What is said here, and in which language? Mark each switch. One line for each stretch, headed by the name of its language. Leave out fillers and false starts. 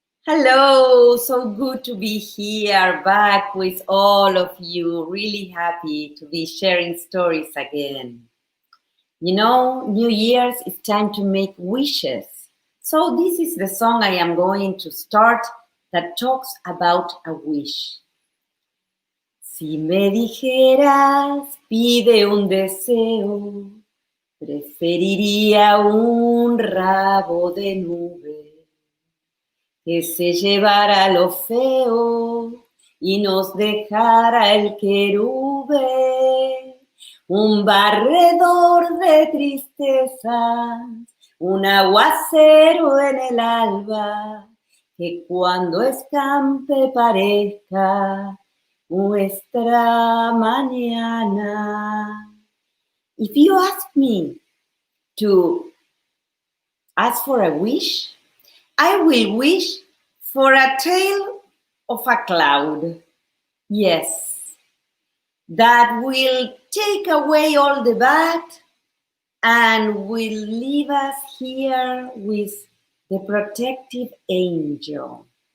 English: Hello, so good to be here back with all of you. Really happy to be sharing stories again. New Year's is time to make wishes. So this is the song I am going to start that talks about a wish.
Spanish: Si me dijeras, pide un deseo, preferiría un rabo de nube que se llevara lo feo y nos dejara el querube, un barredor de tristezas, un aguacero en el alba, que cuando escampe parezca nuestra mañana.
English: If you ask me to ask for a wish, I will wish for a tail of a cloud. Yes, that will take away all the bad and will leave us here with the protective angel.